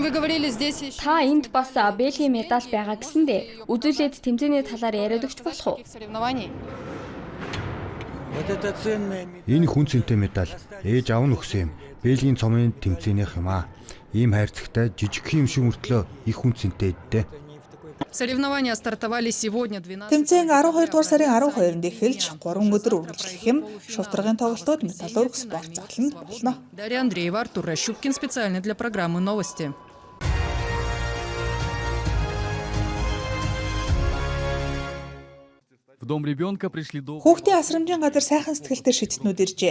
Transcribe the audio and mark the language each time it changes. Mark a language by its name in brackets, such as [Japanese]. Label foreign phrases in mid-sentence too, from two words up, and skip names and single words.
[Mongolian] Та энд бас Бельгийн медаль байгаа гэсэндээ үзүүлээд тэмцээний талаар яриад өгч болох уу? Энэ хүн цэнтэй медаль ээж аав нь өгсөн юм. Бельгийн цомын тэмцээнийх юм а. Ийм хайрцагтай жижигхэн юм шиг мөртлөө их хүн цэнтэй эдтэй. [Russian] Соревнования стартовали сегодня 12. [Mongolian] Тэмцээн 12 дугаар сарын 12-нд эхэлж 3 өдөр үргэлжлэх юм. Шувтрагийн тоглолтууд Металлург спорт заланд болно. [Russian] Дарья Андреева, Артур Рощупкин специально для программы «Новости». [Mongolian] Хүүхдийн асрамжийн газар сайхан сэтгэлтэй шийдтнүүд иржээ.